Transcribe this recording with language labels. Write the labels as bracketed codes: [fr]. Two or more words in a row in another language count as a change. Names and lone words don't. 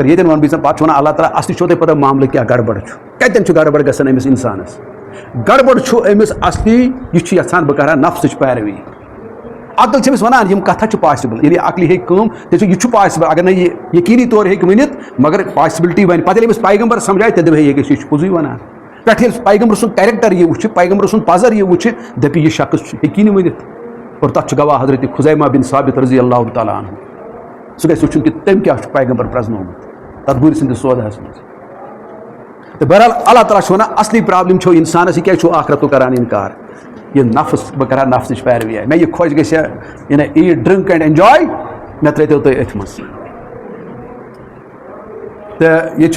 [ks] وَنہٕ بہٕ پَتہٕ چھُ وَنان اللہ تعالیٰ اَصلی چھو تۄہہِ پَتہ معاملہٕ کیٛاہ گڑبڑ چھُ کَتٮ۪ن چھُ گڑبڑ گژھان أمِس اِنسانَس گڑبڑ أمس اصلی یہ یژھان بہٕ کرٕ ہا نفسٕچ پیروی عقل چھِ أمِس وَنان یِم کَتھاہ چھِ پاسبل ییٚلہِ عقلہِ ہیٚکہِ کٲم تیٚلہِ چھُ یہِ چھُ پاسبل اگر نہٕ یہِ یقیٖنی طور ہیٚکہِ ؤنِتھ مگر پاسبلٹی وَنہِ پَتہٕ ییٚلہِ أمِس پیغمبر سمجھایہِ تیٚلہِ دَپہِ ہے یہِ چھُ پوٚزُے وَنان پٮ۪ٹھٕ ییٚلہِ پیغمبر سُنٛد کیریکٹر یہِ وٕچھِ پیغمبر سُنٛد پَزر یہِ وٕچھِ دَپہِ یہِ شخص ہیٚکی نہٕ ؤنِتھ اور تَتھ چھُ گواہ حضرت خُزیمہ بن ثابت رضی اللہ تعالیٰ عنہ سُہ گژھِ وٕچھُن کہِ تٔمۍ کیٛاہ چھُ پیغمبر پرٛزنومُت تَتھ گُرۍ سٕنٛدِس سوداہَس منٛز تہٕ بہرحال اللہ تعالیٰ چھُ وَنان اَصلی پرٛابلِم چھو اِنسانَس یہِ کیٛازِ چھُ آخرتُک کران اِنکار یہ نفس بہٕ کرٕ ہا نفسٕچ پیروی آے مےٚ یہِ خۄش گژھِ ہا یعنی [en] eat drink and enjoy [ks] مےٚ ترٛٲیتو تُہۍ أتھۍ منٛز تہٕ ییٚتہِ چھُ